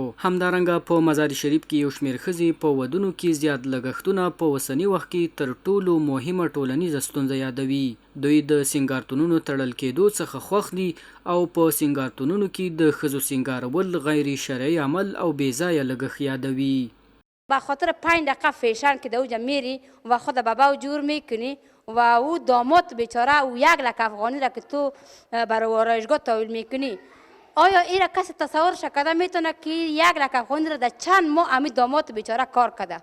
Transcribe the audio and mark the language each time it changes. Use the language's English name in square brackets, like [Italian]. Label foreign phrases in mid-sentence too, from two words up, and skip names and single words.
[Pashto] همدارنګه په مزار شریف کې یو شمېر ښځې په ودونو کې زیات لګښتونه په اوسني وخت کې تر ټولو مهمه ټولنیزه ستونزه یادوي. دوی د سینګارتونونو تړل کېدو څخه خوښ دي او په سینګارتونونو کې د ښځو سینګارول غیر شرعي عمل او بې ځایه لګښت یادوي. [Persian] به خاطر 5 دقیقه فیشن که دوجا میری و خود بابا جور میکنی و او داماد بیچاره او 1 لک افغانی را که تو برای آرایشگاه تحویل میکنی، آیا این را کسی تصور شکده میتونه که 1 لک افغانی را در چند ماه امی داماد بیچاره کار کده؟